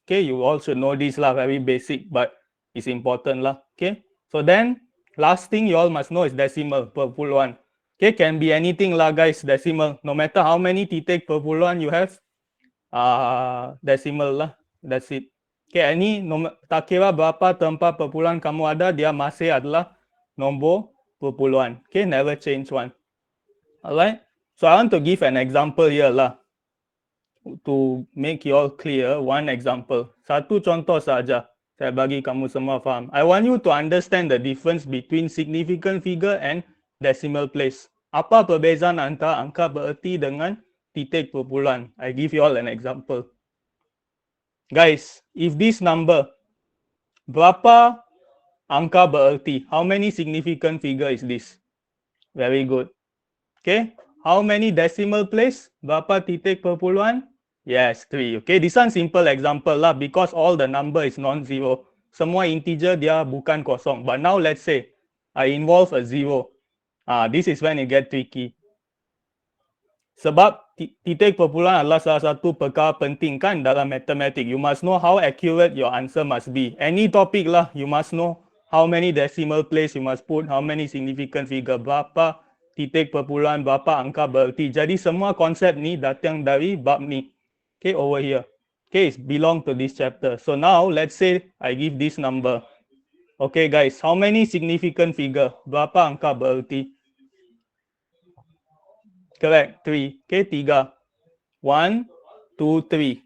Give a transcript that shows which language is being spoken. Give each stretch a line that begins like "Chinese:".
English: Okay, you all should know this lah, very basic, but it's important lah. Okay, so then last thing you all must know is decimal, perpuluhan. Okay, can be anything lah guys, decimal. No matter how many titik perpuluhan you have, decimal lah, that's it.
Malay: Okay, ini tak kira berapa tempat perpuluhan kamu ada, dia masih adalah nombor perpuluhan.
English: Okay, never change one. Alright, so I want to give an example here lah. To make you all clear, one example.
Malay: Satu contoh saja. Saya bagi kamu semua faham.
English: I want you to understand the difference between significant figure and decimal place.
Malay: Apa perbezaan antara angka bererti dengan titik perpuluhan?
English: I give you all an example. Guys, if this number,
Malay: berapa angka bererti?
English: How many significant figure is this? Very good. Okay, how many decimal place?
Malay: Berapa titik perpuluhan?
English: Yes, 3. Okay, this one simple example lah because all the number is non-zero.
Malay: Semua integer dia bukan kosong.
English: But now let's say I involve a 0. This is when it get tricky.
Malay: Sebab titik perpuluhan adalah salah satu perkara penting kan dalam matematik.
English: You must know how accurate your answer must be. Any topic lah, you must know how many decimal place you must put, how many significant figure, berapa
Malay: titik perpuluhan berapa angka bererti. Jadi semua konsep ni datang dari bab ni.
English: Okay, over here. Okay, it belong to this chapter. So now let's say I give this number. Okay guys, how many significant figure?
Malay: Berapa angka bererti?
English: Correct, 3. Okay, 3. 1, 2, 3.